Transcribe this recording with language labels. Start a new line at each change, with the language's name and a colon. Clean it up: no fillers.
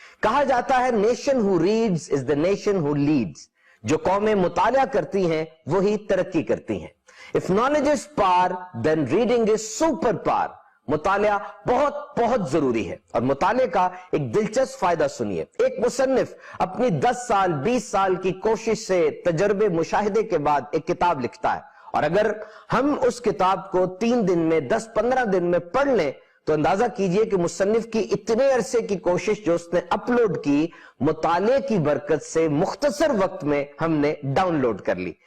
Urdu: کہا جاتا ہے
English: Nation who reads is the nation who leads.
Urdu: جو قومیں مطالعہ کرتی ہیں وہی ترقی کرتی ہیں.
English: If knowledge is power, then reading is super power.
Urdu: مطالعہ بہت بہت ضروری ہے. اور مطالعے کا ایک دلچسپ فائدہ سنیے. ایک مصنف اپنی 10 سال 20 سال کی کوشش سے تجربے مشاہدے کے بعد ایک کتاب لکھتا ہے, اور اگر ہم اس کتاب کو 3 دن میں 10-15 دن میں پڑھ لیں تو اندازہ کیجئے کہ مصنف کی اتنے عرصے کی کوشش جو اس نے اپلوڈ کی, مطالعے کی برکت سے مختصر وقت میں ہم نے ڈاؤن لوڈ کر لی.